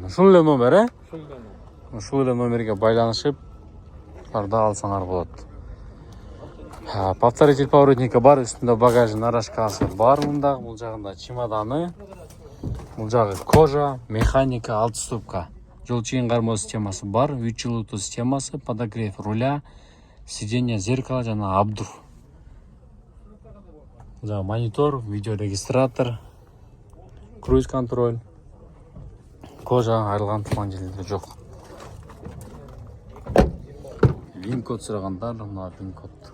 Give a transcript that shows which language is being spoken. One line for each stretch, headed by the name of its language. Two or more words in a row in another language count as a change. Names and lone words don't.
Kyrgyz: Ушул эле номер, Ушул эле номерге байланышып, аларда алсаңар болот.
Russian: Повторитель поворотника
Kyrgyz: бар, үстүндө багажы нарашкасы бар мында, бул жагында чемоданы. Бул жагы кожа, механика 6 ступка. Жол чыйын кармоо системасы бар, 3 жылытуу системасы,
Russian: подогрев руля, сиденье, зеркало
Kyrgyz: жана абдур. Бул монитор, видеорегистратор,
Russian: круиз контроль.
Kyrgyz: Кожа айрылган туган жерлери жок. Вин код сурагандар, мына вин код.